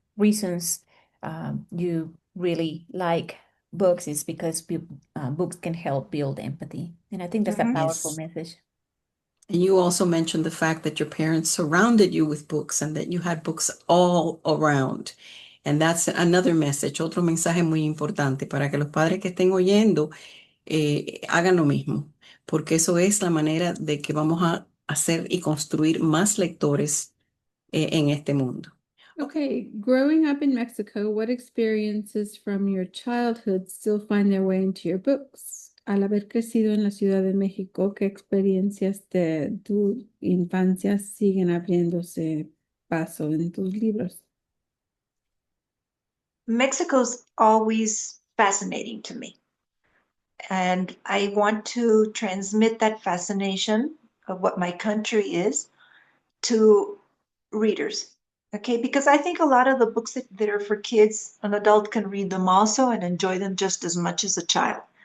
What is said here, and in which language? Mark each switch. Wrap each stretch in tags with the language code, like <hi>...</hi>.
<en>reasons you really like books is because books can help build empathy. And I think that's a Mhm. powerful Yes. message. And you also mentioned the fact that your parents surrounded you with books and that you had books all around. And that's another message,</en> <es>otro mensaje muy importante para que los padres que estén oyendo hagan lo mismo, porque eso es la manera de que vamos a hacer y construir más lectores en este mundo.</es> <en>Okay, growing up in Mexico, what experiences from your childhood still find their way into your books?</en> <es>Al haber crecido en la Ciudad de México, ¿qué experiencias de tu infancia siguen abriéndose paso en tus libros?</es> <en>Mexico's always fascinating to me. And I want to transmit that fascination of what my country is to readers. Okay, because I think a lot of the books that are for kids, an adult can read them also and enjoy them just as much as a child.</en>